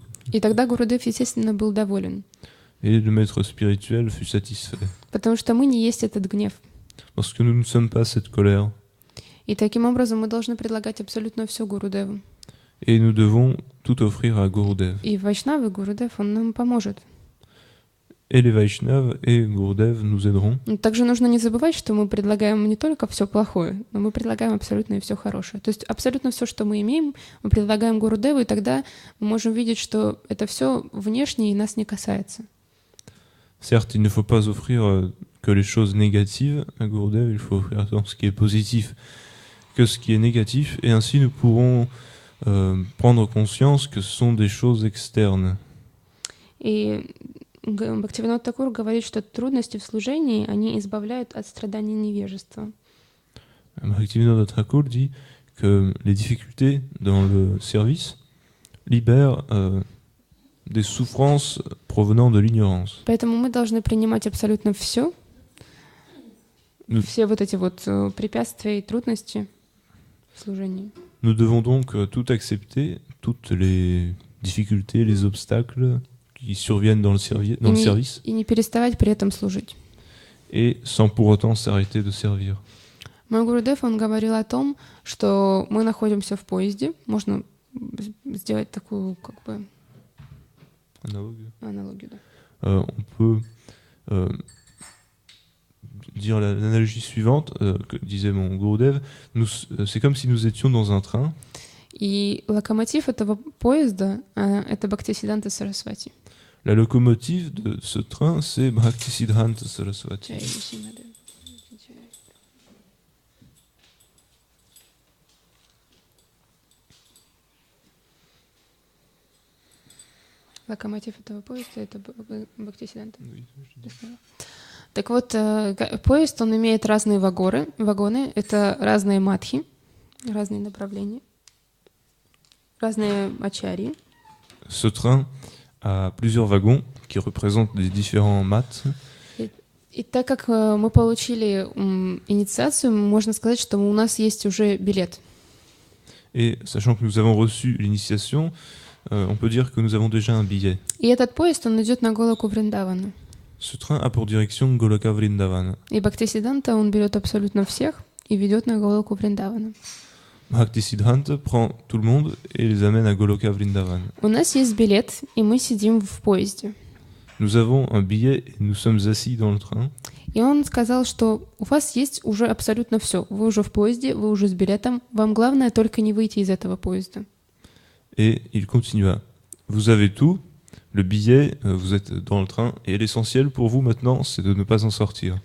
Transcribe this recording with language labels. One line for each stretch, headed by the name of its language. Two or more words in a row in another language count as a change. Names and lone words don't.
Russian: И тогда Гурудев, естественно, был доволен.
French: Et le maître spirituel fut satisfait.
Russian: Потому что мы не есть этот гнев.
French: Parce que nous ne sommes pas cette colère.
Russian: И таким образом мы должны предлагать абсолютно все Гурудеву.
French: Et nous devons tout offrir à Gurudev.
Russian: И Вайшнавы, Гурудев, он нам поможет.
French: Et les Vaishnavas et Gurudev nous aideront.
Russian: Но также нужно не забывать, что мы предлагаем не только все плохое, но мы предлагаем абсолютно и все хорошее. То есть абсолютно все, что мы имеем, мы предлагаем Гурудеву, и тогда мы можем видеть, что это все внешнее и нас не касается.
French: Certes, il ne faut pas offrir que les choses négatives à Gurudev, il faut offrir tant ce qui est positif que ce qui est négatif, et ainsi nous pourrons prendre conscience que ce sont des choses externes.
Russian: И Бхактивинод Такур говорит, что трудности в служении, они избавляют от страданий невежества.
French: Bhaktivinoda Thakur dit que les difficultés dans le service libèrent des souffrances provenant de l'ignorance.
Russian: Поэтому мы должны принимать абсолютно все, все вот эти вот препятствия и трудности в служении.
French: Nous devons donc tout accepter, toutes les difficultés, les obstacles qui surviennent dans le service,
Russian: И не переставать при этом служить.
French: et sans pour autant s'arrêter de servir.
Russian: Мой Гурудев, он говорил о том, что мы находимся в поезде, можно сделать такую как бы аналогию, да.
French: On peut dire l'analogie suivante que disait mon Gurudev. C'est comme si nous étions dans un train.
Russian: И локомотив этого поезда — это Бхактисиддханта Сарасвати.
French: La locomotive de ce train, c'est Bhaktisiddhanta Saraswati.
Russian: Локомотив этого поезда — это Бхактисиддханта. Так вот, поезд, он имеет разные вагоны, это разные матхи, разные направления, разные ачарьи.
French: Ce train a plusieurs wagons qui représentent des différents maths.
Russian: И так как мы получили инициацию, можно сказать, что у нас есть уже билет.
French: Et sachant que nous avons reçu l'initiation, on peut dire que nous avons déjà un billet.
Russian: И этот поезд, он идет на Голоку Вриндавану.
French: Ce train a pour direction Goloka Vrindavana.
Russian: И Бхактисиддханта, он берет абсолютно всех и ведет на Голоку Вриндавану.
French: Bhaktisiddhanta prend tout le monde et les amène à Goloka Vrindavana.
Russian: У нас есть билет, и мы сидим в поезде.
French: Nous avons un billet et nous sommes assis dans le train.
Russian: И он сказал, что у вас есть уже абсолютно все. Вы уже в поезде, вы уже с билетом. Вам главное только не выйти из этого поезда.
French: Et il continua. Vous avez tout, le billet, vous êtes dans le train, et l'essentiel pour vous maintenant, c'est de ne pas en sortir.